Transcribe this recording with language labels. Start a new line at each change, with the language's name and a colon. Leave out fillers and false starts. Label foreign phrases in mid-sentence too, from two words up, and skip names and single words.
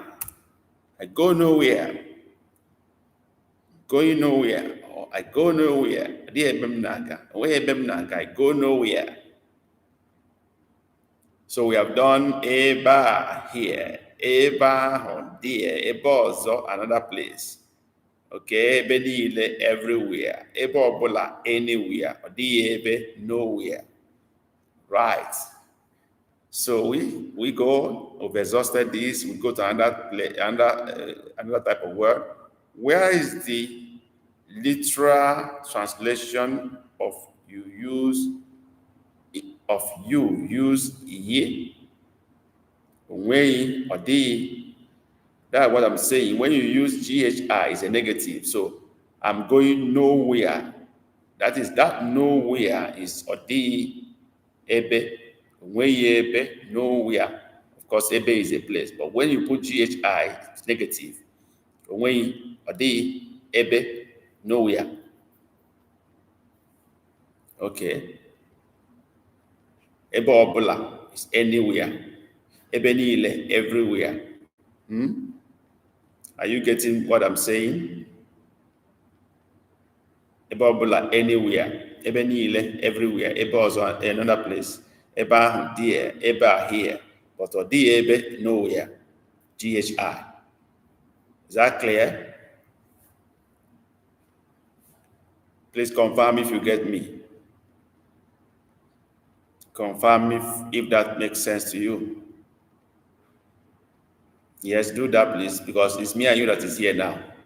English: I go nowhere. Going nowhere. Or I go nowhere. DAB naga. I go nowhere. So we have done a bar here, a bar on there, a bozo, another place.
Igbo: Okay, ebe niile everywhere, ebe ọbụla anywhere, ọ dịghị ebe nowhere.
English: Right. So we go, we've exhausted this, we go to another type of word. Where is the literal translation of you use ye? When or the, that's what I'm saying. When you use GHI, it's a negative. So I'm going nowhere. That nowhere is
Igbo: odi ebe.
English: When ebe, nowhere. Of course, ebe is a place. But when you put GHI, it's negative. When
Igbo: odi ebe,
English: nowhere. Okay.
Igbo: Ebe obula
English: is anywhere.
Igbo: Ebe niile,
English: everywhere. Are you getting what I'm saying?
Igbo: Ebe ọbụla anywhere, ebe niile everywhere, ebe ọzọ
English: another place,
Igbo: ebe ahụ there, ebe a here, but ọ dịghị ebe nowhere.
English: GHI. Is that clear? Please confirm if you get me. Confirm if that makes sense to you. Yes, do that please, because it's me and you that is here now.